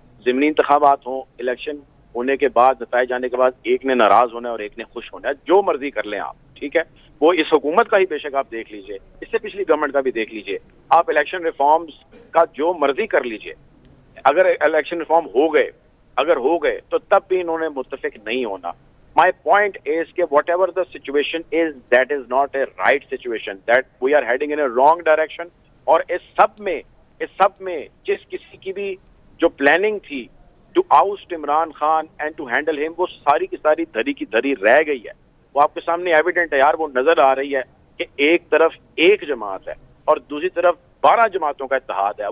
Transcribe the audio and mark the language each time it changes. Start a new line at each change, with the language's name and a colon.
Urdu: ضمنی انتخابات ہوں, الیکشن ہونے کے بعد, نتائج آنے کے بعد ایک نے ناراض ہونا ہے اور ایک نے خوش ہونا ہے, جو مرضی کر لیں آپ, ٹھیک ہے. وہ اس حکومت کا ہی بے شک آپ دیکھ لیجئے, اس سے پچھلی گورنمنٹ کا بھی دیکھ لیجئے, آپ الیکشن ریفارمز کا جو مرضی کر لیجئے, اگر الیکشن ریفارم ہو گئے تو تب بھی انہوں نے متفق نہیں ہونا.
English: My point is کہ whatever the situation is, that is not a right situation, that we are heading in a wrong direction.
Urdu: اور اس سب میں جس کسی کی بھی جو پلاننگ تھی
English: to oust Imran Khan and to handle him,
Urdu: وہ ساری کی ساری دھری کی دھری رہ گئی ہے. وہ آپ کے سامنے ایویڈنٹ ہے یار, وہ نظر آ رہی ہے کہ ایک طرف ایک جماعت ہے اور دوسری طرف 12 جماعتوں کا اتحاد ہے.